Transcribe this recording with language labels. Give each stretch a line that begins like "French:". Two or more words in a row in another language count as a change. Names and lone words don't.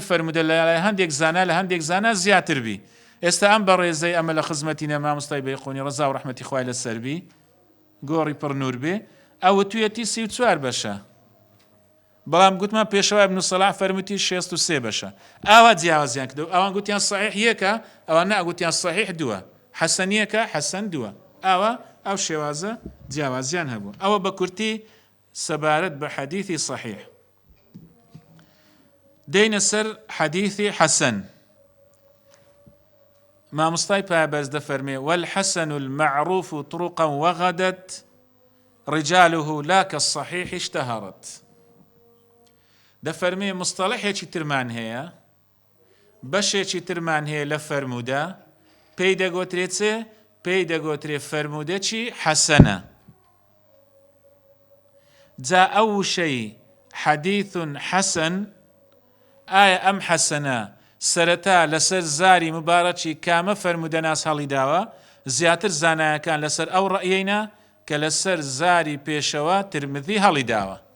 Central Kurdish: فەرمودە لە هەندێک زانا لە هەندێک زانا زیاتر بی ئێستا ئەم بە ڕێزەی ئەمە لە خزمەتینە مامۆستای بەیقۆنی ڕەزا و ڕەحمەتی خوای لەسەر بی گۆڕی پڕ نور بێ ئەوە توێتی 34 بەشە بەڵام گوتمان پێشەوای ابن سەلاح فەرمووتی 63 بەشە ئاوا جیاوازیان کردەوە ئەوان گوتیان صحیح یەکە ئەوان نەگوتیان صحیح دووە حەسەنیەکە حەسەن دووە ئاوا ئەو شێوازە جیاوازیان هەبوو ئەوە بە کورتی سەبارەت بە حەدیثی صحیح دێنە سەر حەدیثی حەسەن مامۆستای پایبەرز دەفەرمێ
Arabic: والحەسەن المعروف طرقا وغدت رجاله لا كالصحيح اشتهرت
Central Kurdish: دەفەرمێ مستەڵحێکی ترمان هەیە بەشێکی ترمان هەیە لە فەرمودە پێی دەگوترێت چێ پێی دەگوترێت فەرمودەکی حەسەنە جا ئەو وشەی حەدیث حەسەن ئایا ئەم حەسەنە سەرەتا لەسەر زاری مبارەکی کامە فەرمودە ناس هەڵیداوە زیاتر زانایەکان لەسەر ئەو ڕەئیەینە کە لەسەر زاری پێشەوە ترمذی هەڵیداوە